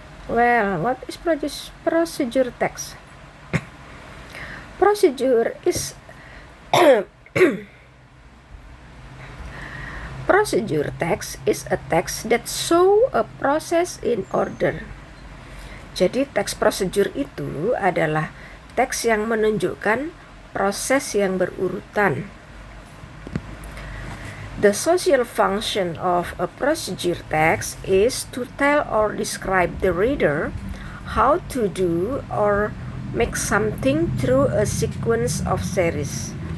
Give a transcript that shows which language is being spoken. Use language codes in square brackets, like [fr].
[en] Well, what is procedure text? Procedure is procedure text is a text that show a process in order. [id] Jadi teks prosedur itu adalah teks yang menunjukkan proses yang berurutan. [en] The social function of a procedure text is to tell or describe the reader how to do or make something through a sequence of series.